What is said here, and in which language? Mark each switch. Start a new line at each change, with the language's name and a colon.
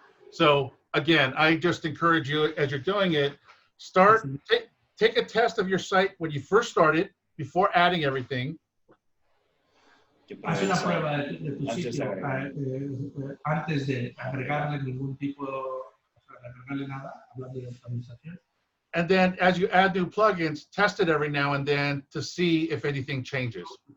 English: So again, I just encourage you as you're doing it, take a test of your site when you first started before adding everything.
Spanish: Haz una prueba de tu sitio antes de agregarle ningún tipo, de agregarle nada, hablando de optimización.
English: And then as you add new plugins, test it every now and then to see if anything changes.